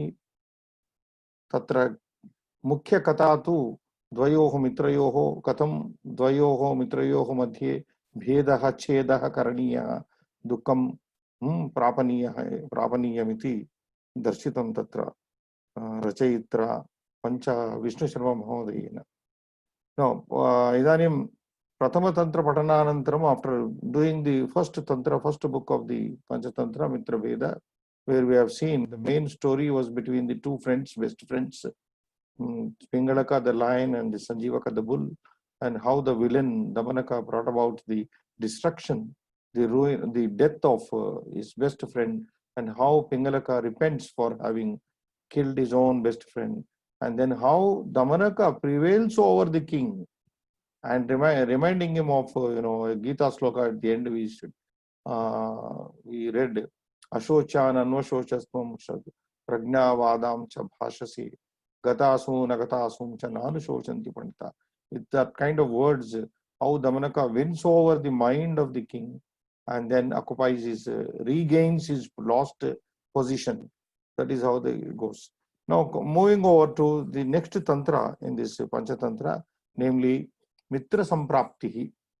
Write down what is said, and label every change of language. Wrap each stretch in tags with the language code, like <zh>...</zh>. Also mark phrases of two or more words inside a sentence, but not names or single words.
<sa>तत्र मुख्यकथा तु द्वयोः मित्रयोः कथं द्वयोः मित्रयोः मध्ये भेदः छेदः करणीयः, दुःखं प्रापणीयमिति दर्शितं तत्र रचयित्रा पंच विष्णुशर्मा महोदयेन। इदानीं प्रथमतंत्र पठनानन्तरम्</sa> <en>after doing the first book of the Panchatantra Mitraveda, where we have seen the main story was between the two friends, best friends, Pingalaka the lion and the Sanjeevaka the bull, and how the villain Damanaka brought about the destruction, the ruin, the death of his best friend, and how Pingalaka repents for having killed his own best friend, and then how Damanaka prevails over the king and reminding him of a Gita sloka at the end. We read</en> <sa>अशोच्यानन्वशोचस्त्वं प्रज्ञावादांश्च भाषसे गतासूनगतासूंश्च नानुशोचन्ति पण्डिताः.</sa> <en>With that kind of words, how Damanaka wins over the mind of the king and then regains his lost position. That is how it goes. Now, moving over to the next tantra in this Panchatantra, namely Mitra Sampraptihi.</en>